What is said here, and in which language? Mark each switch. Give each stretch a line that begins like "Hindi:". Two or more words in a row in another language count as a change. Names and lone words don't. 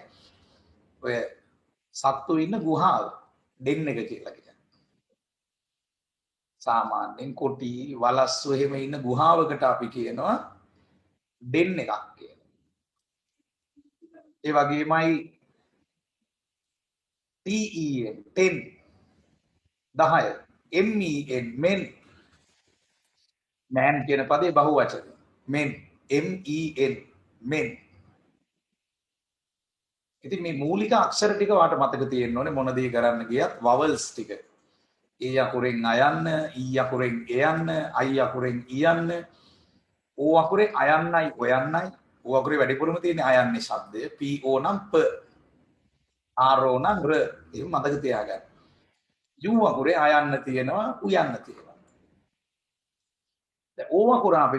Sinhala: ඔය සත්තු ඉන්න ගුහාව den එක කියලා කියන්නේ. සාමාන්‍යයෙන් කොටි වලස්සු එහෙම ඉන්න ගුහාවකට අපි කියනවා den එකක් කියලා. ඒ වගේමයි
English: ten 10 men man
Sinhala: කියන පදේ බහුවචන
English: men men
Sinhala: ඉතින් මේ මූලික අක්ෂර ටික වාට මතක තියෙන්න ඕනේ මොන දේ කරන්න ගියත් vowels ටික e අකුරෙන් අයන්න e අකුරෙන් එයන්න i අකුරෙන් ඉයන්න o අකුරේ අයන්නයි ඔයන්නයි o අකුරේ වැඩිපුරම තියෙන අයන්නේ ශබ්දය p o නම් p r o නම් r එහෙම මතක තියාගන්න u අකුරේ අයන්න තියෙනවා උයන්න තියෙනවා දැන් o අකුර අපි